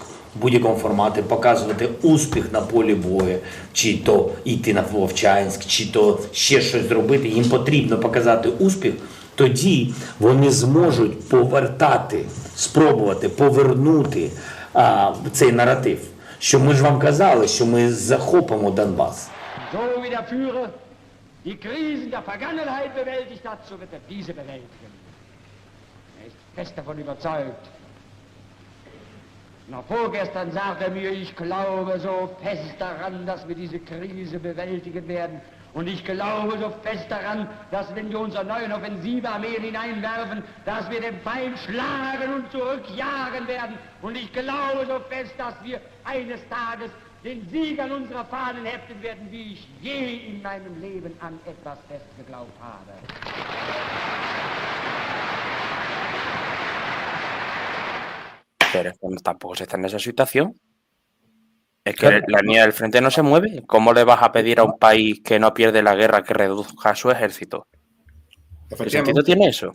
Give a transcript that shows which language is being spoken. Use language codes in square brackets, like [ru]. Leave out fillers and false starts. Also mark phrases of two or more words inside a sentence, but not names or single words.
[uk] В будь-якому форматі показувати успіх на полі бою, чи то йти на Вовчанськ, чи то ще щось зробити. Їм потрібно показати успіх, тоді вони зможуть повертати, спробувати повернути цей наратив. Що ми ж вам казали, що ми захопимо Донбас. [de] So wie der Führer die Krisen der Vergangenheit bewältigt hat, so wird er diese bewältigen. Er ist fest davon überzeugt. Noch vorgestern sagte er mir, ich glaube so fest daran, dass wir diese Krise bewältigen werden. Und ich glaube so fest daran, dass wenn wir unsere neuen Offensivearmeen hineinwerfen, dass wir den Feind schlagen und zurückjagen werden. Und ich glaube so fest, dass wir eines Tages den Sieg an unserer Fahnen heften werden, wie ich je in meinem Leben an etwas fest geglaubt habe. [es] Pero tampoco se está en esa situación. Es que la línea del frente no se mueve. ¿Cómo le vas a pedir a un país que no pierde la guerra que reduzca su ejército? ¿Qué sentido tiene eso?